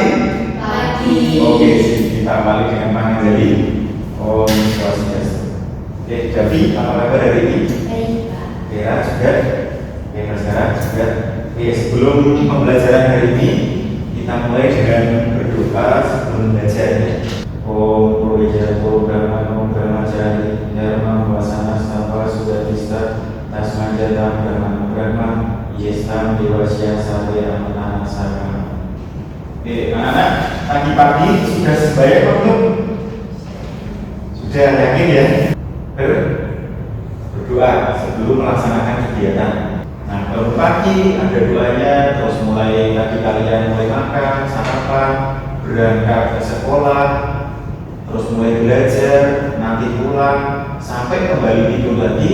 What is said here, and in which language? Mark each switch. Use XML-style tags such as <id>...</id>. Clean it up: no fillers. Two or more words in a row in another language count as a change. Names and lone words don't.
<id>Oke, kita balik dengan panggil jadi Om Swastiastu. Oke, Davi, apa kabar hari ini? Ya, juga. Oke, sekarang juga. Oke, sebelum pembelajaran hari ini, kita mulai dengan berdoa sebelum belajar.</id> <sa>Om Purwija Brahma Jari Dharma Wasana Sapa Sudadista Tasmajata Brahma Yestam Dewasya Sampai Amanah Saka.</sa> <id>Oke, anak-anak, pagi-pagi sudah sembahyang belum? Sudah, yakin ya? Berdoa sebelum melaksanakan kegiatan. Nah, kalau pagi ada doanya, terus mulai tadi kalian mulai makan, sarapan, berangkat ke sekolah, terus mulai belajar, nanti pulang, sampai kembali tidur lagi.</id>